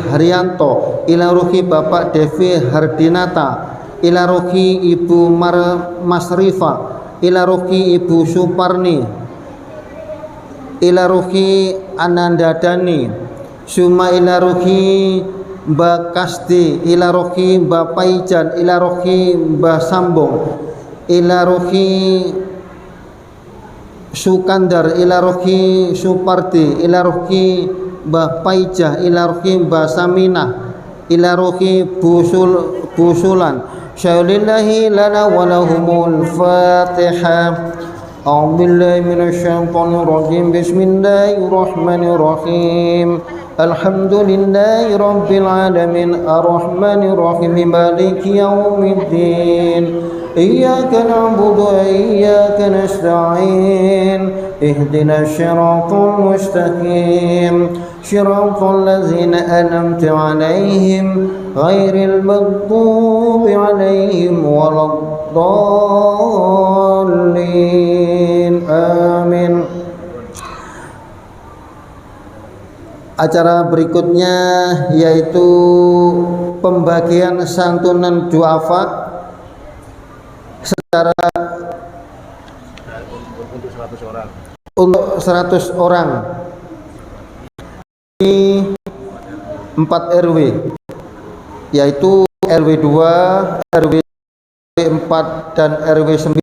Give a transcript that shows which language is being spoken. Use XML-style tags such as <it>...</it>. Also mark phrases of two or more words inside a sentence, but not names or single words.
<ar>Haryanto, إلى روح Bapak Devi Hardinata, إلى روح Ibu Masrifa, إلى روح Ibu Suparni, إلى روح Ananda Dani, ثم إلى روح Mbak Kasti, إلى روح Mbak Paijan, إلى روح Mbak Sambung, إلى روح Sukandar, إلى روح Suparti, إلى روح Mbah Paijah, إلى روح Mbah Saminah, إلى روح Busulan. شيء لله لنا ولهم الفاتحة. أعوذ بالله من الشيطان الرجيم. بسم الله الرحمن الرحيم. الحمد لله رب العالمين الرحمن الرحيم مالك يوم الدين. إياك نعبد وإياك نستعين اهدنا الصراط المستقيم صراط الذين أنعمت عليهم غير المغضوب عليهم ولا الضالين آمين.</ar> <id>Acara berikutnya yaitu pembagian santunan duafa secara untuk 100 orang di 4 RW, yaitu RW 2, RW 4 dan RW 9.</id>